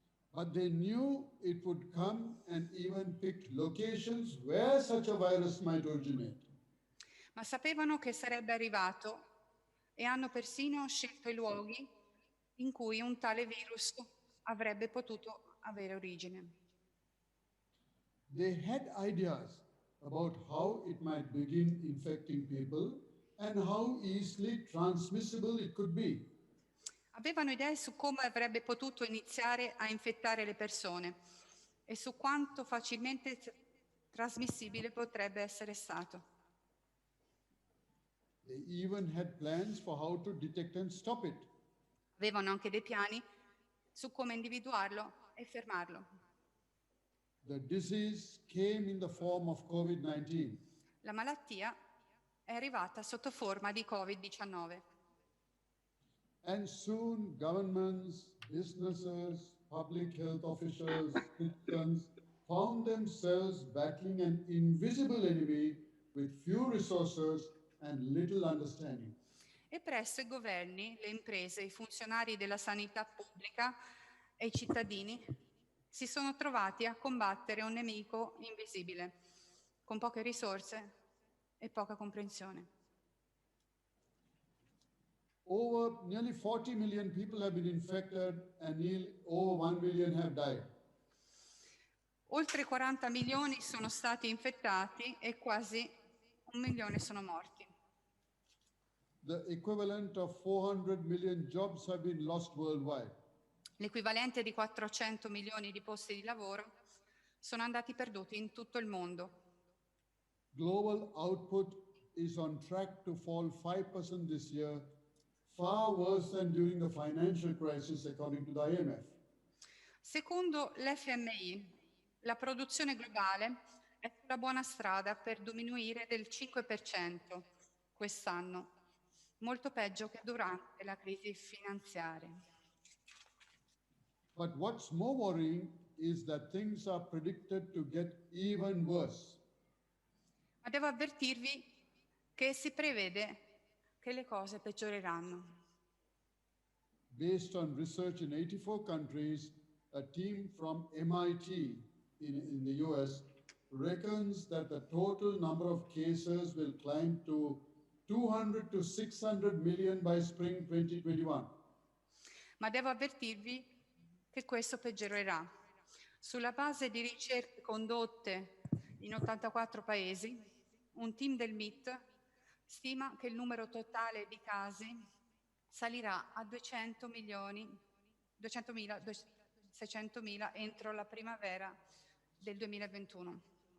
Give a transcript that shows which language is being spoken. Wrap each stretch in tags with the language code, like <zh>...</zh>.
<en>But they knew it would come and even picked locations where such a virus might originate.</en> <it>Ma sapevano che sarebbe arrivato e hanno persino scelto i luoghi in cui un tale virus avrebbe potuto avere origine.</it> <en>They had ideas about how it might begin infecting people and how easily transmissible it could be.</en> <it>Avevano idee su come avrebbe potuto iniziare a infettare le persone e su quanto facilmente trasmissibile potrebbe essere stato.</it> <en>They even had plans for how to detect and stop it.</en> <it>Avevano anche dei piani su come individuarlo e fermarlo.</it> <en>The disease came in the form of COVID-19.</en> <it>La malattia è arrivata sotto forma di Covid-19.</it> <en>And soon governments, businesses, public health officials, citizens found themselves battling an invisible enemy with few resources and little understanding.</en> <it>E presto i governi, le imprese, i funzionari della sanità pubblica e i cittadini si sono trovati a combattere un nemico invisibile, con poche risorse e poca comprensione.</it> <en>Over nearly 40 million people have been infected and nearly over 1 million have died.</en> <it>Oltre 40 milioni sono stati infettati e quasi 1 milione sono morti.</it> <en>The equivalent of 400 million jobs have been lost worldwide.</en> <it>L'equivalente di 400 milioni di posti di lavoro sono andati perduti in tutto il mondo.</it> <en>Global output is on track to fall 5% this year, far worse than during the financial crisis, according to the IMF.</en> <it>Secondo l'FMI, la produzione globale è sulla buona strada per diminuire del 5% quest'anno, molto peggio che durante la crisi finanziaria.</it> <en>But what's more worrying is that things are predicted to get even worse.</en> <it>Ma devo avvertirvi che si prevede che le cose peggioreranno.</it> <en>Based on research in 84 countries, a team from MIT in the US reckons that the total number of cases will climb to 200 to 600 million by spring 2021.</en> <it>Ma devo avvertirvi che questo peggiorerà. Sulla base di ricerche condotte in 84 paesi, un team del MIT stima che il numero totale di casi salirà a 200.000, 600.000 entro la primavera del 2021.</it>